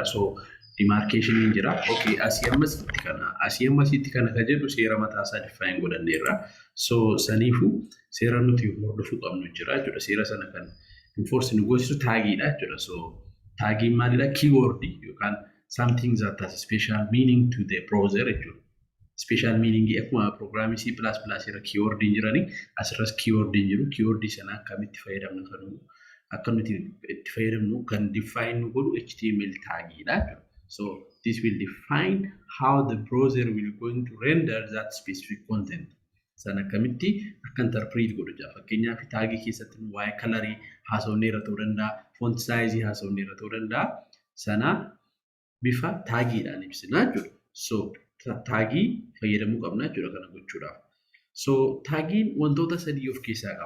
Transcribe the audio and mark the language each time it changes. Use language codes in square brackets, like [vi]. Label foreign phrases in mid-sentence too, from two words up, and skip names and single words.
[om] So demarcation ni jira. Okay, asii ammasitti kana kan jedhu seera mataa isaa define godhanneerra. So saniifu seera nuti hordofuu qabnu jira jechuudha. Seera sana kan enforce nu goosisu taagiidha jechuudha. So taagiin maalidha? [en] Keyword yookaan something that has special meaning to the browser jechuudha. Special meaning [om] akkuma programming C++ irra keyword jirani asirras keyword jiru. Keyword sana akkamitti fayyadamnu kan define nu godhu HTML taagiidha jechuudha. [en] So this will define how the browser will going to render that specific content. [om] Sana kamitti akka interpret godhu jaa. Fakkeenyaaf taagii keessatti waa'ee colorii haasofneerra ta'uu danda'a, [en] font size [om] haasofneerra ta'uu danda'a. Sana bifa taagiidhaan ibsina jechuudha. So taagii fayyadamuu qabna jechuudha kana gochuudhaaf. So taagiin wantoota sadii of keessaa qaba.